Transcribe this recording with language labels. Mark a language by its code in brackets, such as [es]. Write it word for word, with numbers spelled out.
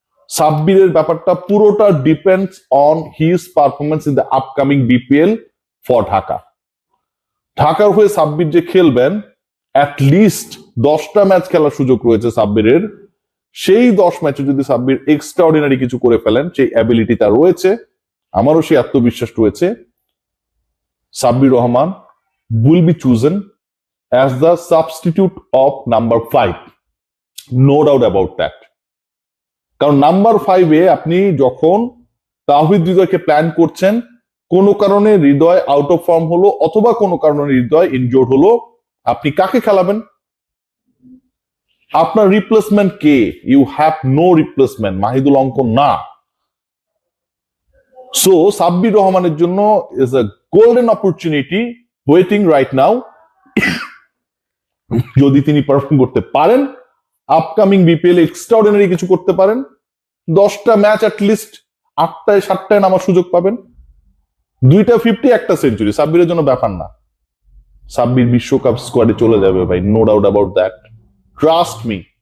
[bn] সাব্বিরের ব্যাপারটা পুরোটা [en] Depends on his performance in the upcoming BPL for Dhaka. [bn] ঢাকার হয়ে সাব্বির যে খেলবেন, অ্যাট লিস্ট দশটা ম্যাচ খেলার সুযোগ রয়েছে সাব্বিরের। সেই দশ ম্যাচে যদি সাব্বির এক্সট্রাঅর্ডিনারি কিছু করে ফেলেন, সেই অ্যাবিলিটি তার রয়েছে, আমারও সেই আত্মবিশ্বাস রয়েছে। [en] Sabbir Rahman will be chosen as the substitute of number five. No doubt about that. [bn] কারণ নাম্বার ফাইভে আপনি যখন তাওহিদ হৃদয়কে প্ল্যান করছেন, কোনো কারণে হৃদয় আউট অফ ফর্ম হলো অথবা কোনো কারণে হৃদয় ইনজোর্ড হলো, আপনি কাকে খেলাবেন? আপনার রিপ্লেসমেন্ট কে? [en] You have no replacement. [bn] Mahidul Ankon না। [en] so Sabbir [bn] রহমানের জন্য [en] is a golden opportunity waiting right now. [bn] যদি তিনি পারফর্ম করতে পারেন, আপকামিং বিপিএল এক্সট্রাঅর্ডিনারি কিছু করতে পারেন, দশটা ম্যাচ অ্যাটলিস্ট আটটায় সাতটায় নামার সুযোগ পাবেন, দুইটা ফিফটি একটা সেঞ্চুরি সাব্বিরের জন্য ব্যাপার না। সাব্বির বিশ্বকাপ স্কোয়াডে চলে যাবে ভাই, [en] No doubt about that, trust me.